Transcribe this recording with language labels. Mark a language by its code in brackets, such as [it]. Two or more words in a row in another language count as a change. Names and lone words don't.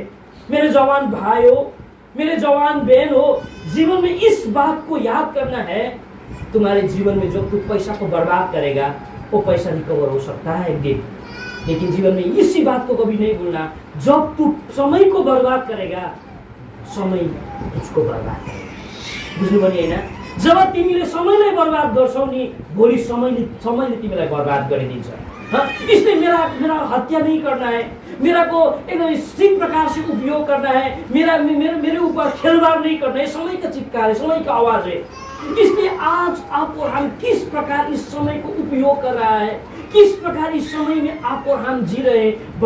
[hi] मेरे जवान भाई हो, मेरे जवान बहन हो, जीवन में इस बात को याद करना है, तुम्हारे जीवन में जब तू पैसा को बर्बाद करेगा वो पैसा रिकवर हो सकता है एक दिन, लेकिन जीवन में इसी बात को कभी नहीं भूलना, जब तू समय को बर्बाद करेगा समय तुझको बर्बाद करेगा। [ne] बुझ्नु पर्ने हैन? जब तिमीले समयलाई बर्बाद गर्छौ नि भोलि समयले तिमीलाई बर्बाद गरिदिन्छ। [hi] इसलिए मेरा हत्या नहीं करना है, मेरा को एकदम इसी प्रकार से उपयोग करना है, मेरे ऊपर खिलवाड़ नहीं करना है। समय का चित्कार है, समय का आवाज है। इसलिए आज आप और हम किस प्रकार इस समय को उपयोग कर रहा है, किस प्रकार इस समय में आप और हम जी रहे हैं।